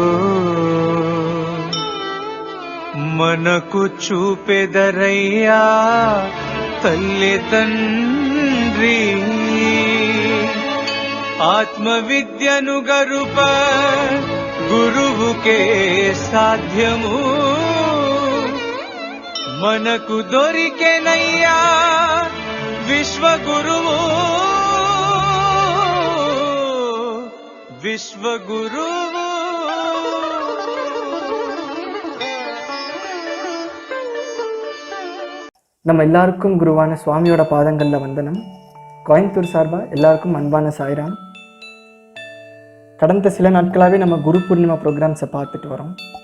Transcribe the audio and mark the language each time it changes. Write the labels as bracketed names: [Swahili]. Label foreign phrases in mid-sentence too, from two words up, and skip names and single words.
[Telugu] మనకు చూపెదరయ్యా తల్లి తండ్రి ఆత్మవిద్యను గరుప గురువుకే సాధ్యము మనకు దొరికెనయ్యా విశ్వగురువు విశ్వగురువు. [Tamil] நம்ம எல்லாருக்கும் குருவான சுவாமியோட பாதங்களில் வந்தனம். கோயம்புத்தூர் சார்பாக எல்லாருக்கும் அன்பான சாய்ராம். கடந்த சில நாட்களாகவே நம்ம குரு பூர்ணிமா ப்ரோக்ராம்ஸை பார்த்துட்டு வரோம்.